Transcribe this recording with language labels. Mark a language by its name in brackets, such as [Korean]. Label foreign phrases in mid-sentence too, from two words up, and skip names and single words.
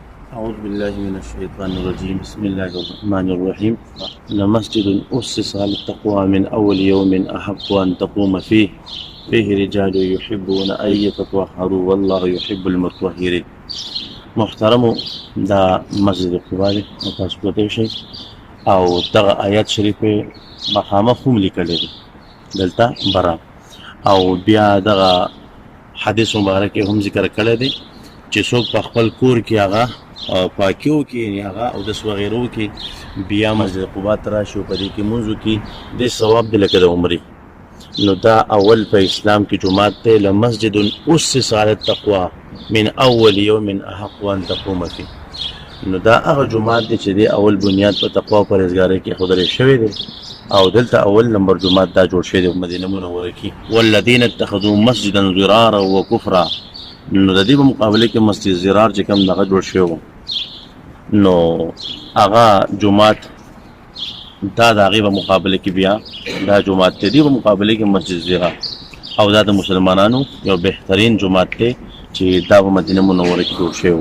[Arabic] أعوذ بالله من الشيطان الرجيم بسم الله الرحمن الرحيم لمسجد أسس على التقوى من أول يوم أحق أن تقوم فيه رجال يحبون أن يتطهروا والله يحب المطهرين. [Pashto] محترم دا مسجد قباء دی تاسو پته شي او دغه آیات شریفه مخامخ هم لیکل دي دلته برا او بیا دغه حدیث مبارک هم ذکر کړی دی چې څوک په خپل کور کې هغه پاکیو کې هغه او د وغیرو کې بیا مسجد قباء ته راشي او په دې کې مونځ وکړي د ثواب دی لکه د عمرې. نو دا اول په اسلام کې جمعات ته [Arabic] لمسجد اسس على التقوى من اول يوم احق ان تقوم فيه. [Pashto] نو دا هغه جمعات دی چې دی اول بنیاد په تقوا او پرهیزګارۍ کې خدای شوی دی او دلته اول نمبر جمعات دا جوړ شوی دی په مدینه منوره کې. [Arabic] والذین اتخذوا مسجدا ضرارا وكفرا، [Pashto] نو د دې په مقابله کې مسجد ضرار چې کوم دغه جوړ شوی نو هغه جمعات دا د هغې په مقابله کې بیا دا جمعات دی په مقابله کې مسجد ضرار او دا د مسلمانانو یو بهترین جمعات دی چې دا په مدینه منوره کې جوړ شوی.